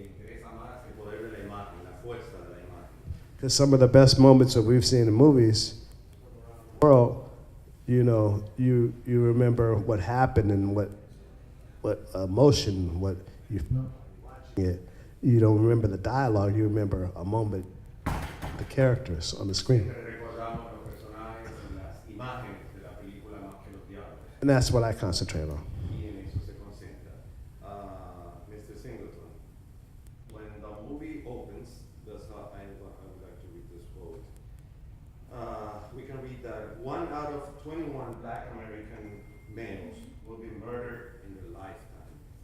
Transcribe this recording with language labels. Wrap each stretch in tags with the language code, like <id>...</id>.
<es>le interesa más el poder de la imagen, la fuerza de la imagen.</es> <en>Because some of the best moments that we've seen in movies, world, you know, you remember what happened and what emotion, what you it. You don't remember the dialogue. You remember a moment, the characters on the screen.</en> <es>Siempre recordamos los personajes y las imágenes de la película más que los diálogos.</es> <en>And that's what I concentrate on.</en> <es>Y en eso se concentra. Mr.</es> <en>Singleton, when the movie opens, I would like to read this quote. We can read that 1 out of 21 Black American males will be murdered in their lifetime.</en>